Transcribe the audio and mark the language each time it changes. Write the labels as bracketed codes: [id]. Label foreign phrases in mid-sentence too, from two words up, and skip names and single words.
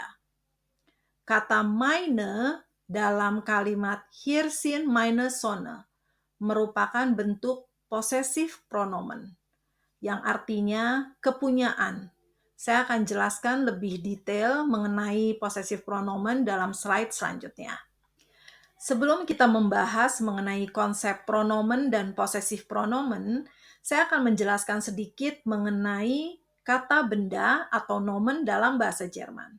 [id] Kata meine dalam kalimat [de] hier sind meine Söhne [id] merupakan bentuk possessive pronomen yang artinya kepunyaan. Saya akan jelaskan lebih detail mengenai possessive pronomen dalam slide selanjutnya. Sebelum kita membahas mengenai konsep pronomen dan possessive pronomen, saya akan menjelaskan sedikit mengenai kata benda atau nomen dalam bahasa Jerman.